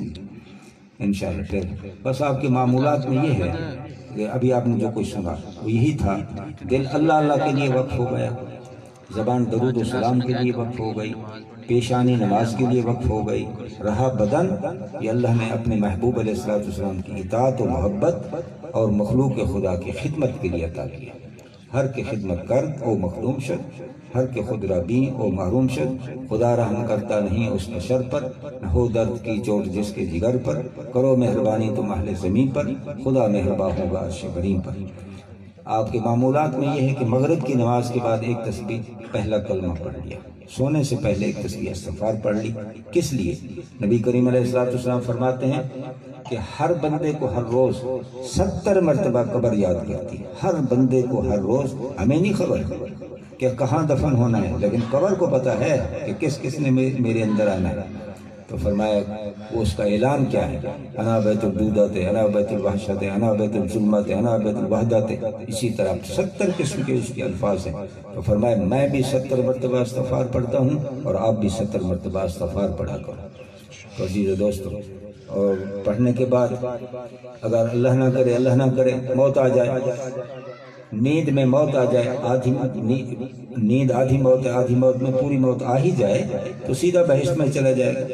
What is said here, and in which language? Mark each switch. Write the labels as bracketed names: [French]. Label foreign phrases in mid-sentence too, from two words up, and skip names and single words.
[Urdu] انشاءاللہ پھر بس آپ کے معمولات میں یہ ہے کہ ابھی آپ نے جو کچھ سنا وہ یہی تھا، دل اللہ اللہ کے لیے وقف ہو گیا، زبان درود و سلام کے لیے وقف ہو گئی، پیشانی نماز کے لیے وقف ہو گئی، رہا بدن، یہ اللہ نے اپنے محبوب علیہ السلام کی اطاعت و محبت اور مخلوق خدا کی خدمت کے لیے عطا کیا۔ [Persian] ہر کے خدمت کرد او مخدوم شد، ہر کے خود را بین او محروم شد، [Urdu] خدا رحم کرتا نہیں اس بشر پر، نہ ہو درد کی چوٹ جس کے جگر پر، کرو مہربانی تم اہل زمین پر، خدا مہرباں ہوگا عرش کریم پر۔ آپ کے معمولات میں یہ ہے کہ مغرب کی نماز کے بعد ایک تسبیح پہلا کلمہ پڑھ لیا، سونے سے پہلے ایک تسبیح استغفار پڑھ لی۔ کس لیے؟ نبی کریم علیہ السلام فرماتے ہیں کہ ہر بندے کو ہر روز 70 مرتبہ قبر یاد کرتی ہے، ہر بندے کو ہر روز، ہمیں نہیں خبر کہ کہاں دفن ہونا ہے، لیکن قبر کو پتہ ہے کہ کس کس نے میرے اندر آنا ہے۔ تو فرمایا وہ اس کا اعلان کیا ہے، [Arabic] انا بیت الدودت، انا بیت الوحشت، انا بیت الظلمت، انا بیت الوحدت، اسی طرح 70 قسم کے اس کے الفاظ ہیں۔ [Urdu] تو فرمایا میں بھی 70 مرتبہ استغفار پڑھتا ہوں اور آپ بھی 70 مرتبہ استغفار پڑھا کرو۔ تو عزیز و دوستو، اور پڑھنے کے بعد اگر اللہ نہ کرے موت آ جائے، نیند میں موت آ جائے، نیند آدھی موت ہے، آدھی موت میں پوری موت آ ہی جائے تو سیدھا بہشت میں چلا جائے گا۔